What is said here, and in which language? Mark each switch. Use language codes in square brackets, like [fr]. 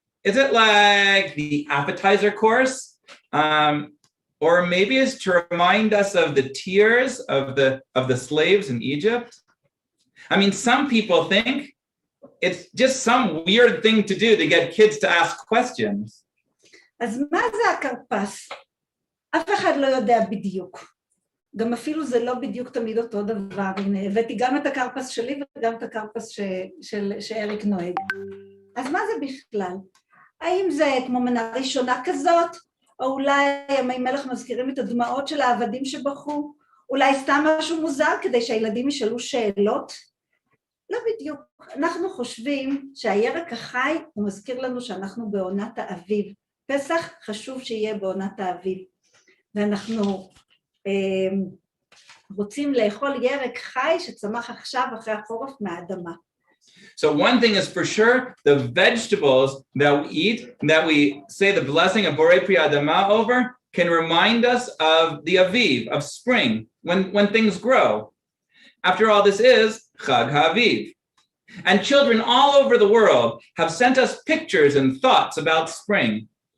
[en] Is it like the appetizer course? Or maybe it's to remind us of the tears of the slaves in Egypt. I mean, some people think it's just some weird thing to do to get kids to ask questions. [he] אז מה זה הקרפס? אף אחד לא יודע בדיוק. גם אפילו זה לא בדיוק תמיד אותו דבר. הנה, הבאתי גם את הקרפס שלי וגם את הקרפס שאריק נוהג. אז מה זה בכלל? האם זה כמו מנה ראשונה כזאת? או אולי ימי מלך מזכירים את הדמעות של העבדים שבחו, אולי סתם משהו מוזר כדי שהילדים ישאלו שאלות? לא בדיוק, אנחנו חושבים שהירק החי הוא מזכיר לנו שאנחנו בעונת האביב, פסח חשוב שיהיה בעונת האביב, ואנחנו רוצים לאכול ירק חי שצמח עכשיו אחרי החורף מהאדמה. [en] So one thing is for sure, the vegetables that we eat, that we say the blessing of Borei Pri Adama over, can remind us of the Aviv, of spring, when things grow. After all, this is Chag HaAviv. And children all over the world have sent us pictures and thoughts about spring.